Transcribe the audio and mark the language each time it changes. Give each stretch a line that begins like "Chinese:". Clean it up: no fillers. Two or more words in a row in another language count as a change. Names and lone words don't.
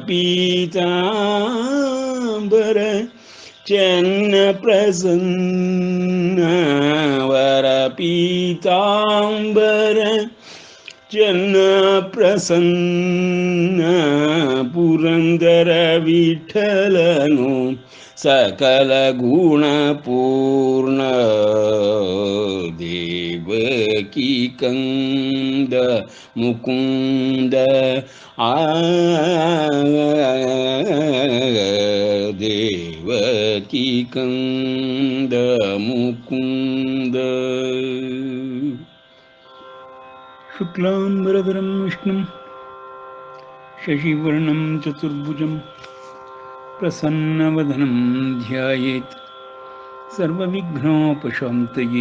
Kannada: ಪೀತಾಂಬರ ಚೆನ್ನ ಪ್ರಸನ್ನ ವರ ಪೀತಾಂಬರ ಚೆನ್ನ ಪ್ರಸನ್ನ ಪುರಂದರ ವಿಠ್ಠಲನು ಸಕಲ ಗುಣ ಪೂರ್ಣ ಕಂದ ಮುಕುಂದ ದೇವಕಿ ಕಂದ ಮುಕುಂದ.
Sanskrit: ಶುಕ್ಲಾಂಬರಧರಂ ವಿಷ್ಣುಂ ಶಶಿವರ್ಣಂ ಚತುರ್ಭುಜಂ ಪ್ರಸನ್ನವದನಂ ಧ್ಯಾಯೇತ್ ಸರ್ವವಿಘ್ನೋಪಶಾಂತಯೇ.